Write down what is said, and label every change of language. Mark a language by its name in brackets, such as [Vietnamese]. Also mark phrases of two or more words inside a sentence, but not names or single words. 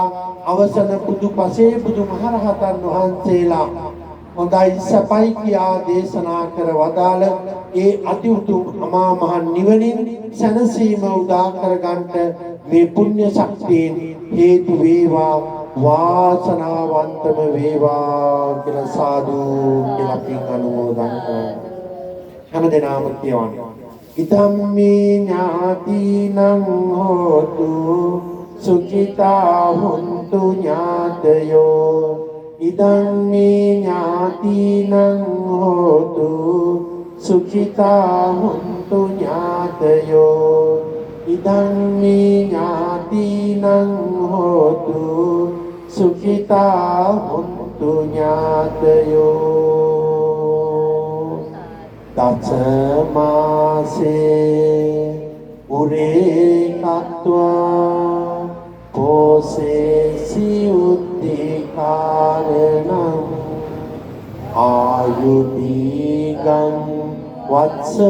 [Sinhala] අවසන බුදු පසේ බුදු මහරහතන් වහන්සේලා හොඳයි සපයි කියා දේශනා කර වදාළ ඒ අති උතුම් අමා මහ නිවනින් සැනසීම උදා කරගන්නට මේ පුණ්‍ය ශක්තියෙන් හේතු වේවා. වාසනාවන්තම වේවා කියලා සාදු කියලා පින් අනුමෝදන් කරනවා. හැමදෙනාම කියවන්නේ [Pali] ඉතම්මේ ඥාතිනං හෝතු සුඛිතා හුන්තු ඥාතයෝ. ඉදම්මේ ඥාතිනං හෝතු සුඛිතා හුන්තු ඥාතයෝ. ඉදම්මේ ඥාතිනං හෝතු සුඛිතා හුන්තු ඥාතයෝ. දස මාසේ උරේ කତ୍වා පෝසේසි උද්ධිකාරණං ආයුදීගං වත්ස